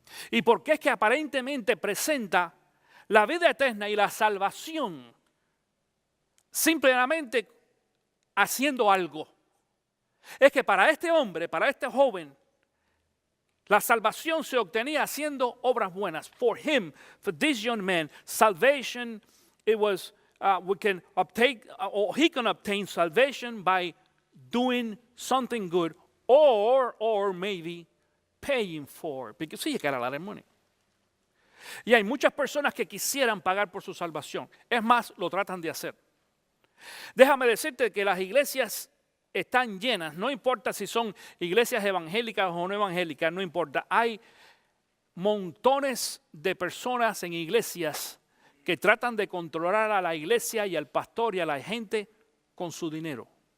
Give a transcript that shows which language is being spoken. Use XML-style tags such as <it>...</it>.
<es>Y por qué es que aparentemente presenta la vida eterna y la salvación simplemente haciendo algo. Es que para este hombre, para este joven, la salvación se obtenía haciendo obras buenas.</es> <en>For him, for this young man, salvation, it was, we can obtain, or he can obtain salvation by doing something good, or maybe paying for it, because he got a lot of money.</en> <es>Y hay muchas personas que quisieran pagar por su salvación. Es más, lo tratan de hacer. Déjame decirte que las iglesias están llenas, no importa si son iglesias evangélicas o no evangélicas, no importa. Hay montones de personas en iglesias que tratan de controlar a la iglesia y al pastor y a la gente con su dinero.</es>